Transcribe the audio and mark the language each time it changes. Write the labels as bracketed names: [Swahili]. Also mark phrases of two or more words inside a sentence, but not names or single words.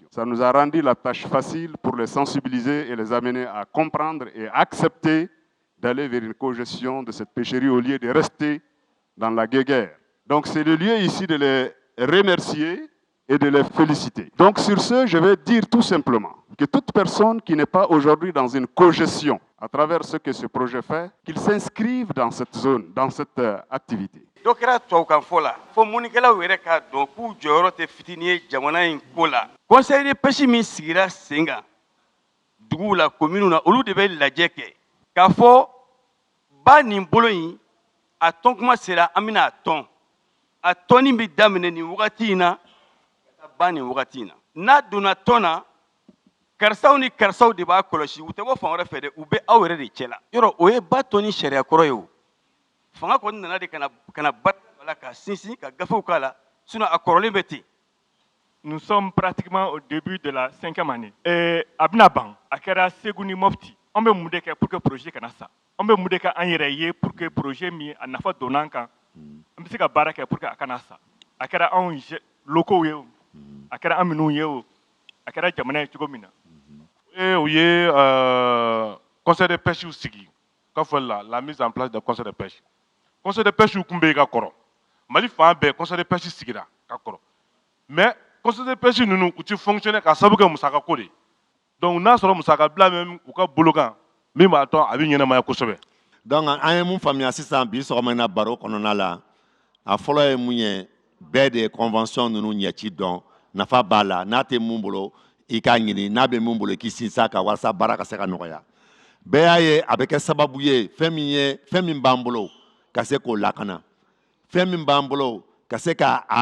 [French] Ça nous a rendu la tâche facile pour les sensibiliser et les amener à comprendre et accepter d'aller vers une cogestion de cette pêcherie au lieu de rester dans la guéguerre. Donc c'est le lieu ici de les remercier et de les féliciter. Donc sur ce, je vais dire tout simplement que toute personne qui n'est pas aujourd'hui dans une cogestion, à travers ce que ce projet fait, qu'il s'inscrive dans cette zone, dans cette activité. [Bambara] Donc kɛra tubabukan fɔ la fo mɔnikɛlaw yɛrɛ k'a dɔn k'u jɔyɔrɔ tɛ fitini ye jamana in ko la. [French] Conseil de pêche [Bambara] min sigira sen kan duguw la communes na olu de bɛ lajɛ kɛ k'a fɔ ba nin bolo in a tɔn kuma sera an bɛna a tɔn a tɔnni bɛ daminɛ nin wagati in na ka taa ban nin wagati in na n'a donna tɔn na karisaw ni karisaw de b'a kɔlɔsi u tɛ bɔ fan wɛrɛ fɛ dɛ u bɛ aw yɛrɛ de cɛ la yɔrɔ o ye ba tɔn ni sariya kɔrɔ ye o. Fanga kɔni nana de kana bat wala ka sinsin ka gafew k'a la sinon a kɔrɔlen bɛ ten. [French] Nous sommes pratiquement au début de la 5e année. [Bambara] A bɛna ban a kɛra Segu ni Mopti an bɛ mun de kɛ [French] pour que [Bambara] projet kana sa an bɛ mun de kɛ an yɛrɛ ye [French] pour que [Bambara] projet min a nafa donna an kan an bɛ se ka baara kɛ [French] pour que [Bambara] a kana sa a kɛra anw locaux ye o a kɛra an minnu ye o a kɛra jamana ye cogo min na. U ye [French] conseil de pêche [Bambara] sigi k'a fɔ [French] la mise en place de conseil de pêche. Conseil de pêche [Bambara] kun bɛ ka kɔrɔ Mali fan bɛɛ [French] conseil de pêche [Bambara] sigira ka kɔrɔ mais [French] conseil de pêche [Bambara] ninnu u ti fonctionner ka sababu kɛ musaka ko de donc n'a sɔrɔ musaka bila même u ka bolo kan min b'a to a bɛ ɲɛnamaya kosɛbɛ. Donc an ye mun faamuya sisan bi sɔgɔma in na baro kɔnɔna la a fɔlɔ ye mun ye bɛɛ de ye convention ninnu ɲɛci dɔn nafa b'a la n'a tɛ mun bolo i k'a ɲini n'a bɛ mun bolo i k'i sinsin a kan walasa baara ka se ka nɔgɔya bɛɛ y'a ye a bɛ kɛ sababu ye fɛn min b'an bolo ka se k'o lakana fɛn min b'an bolo ka se k'a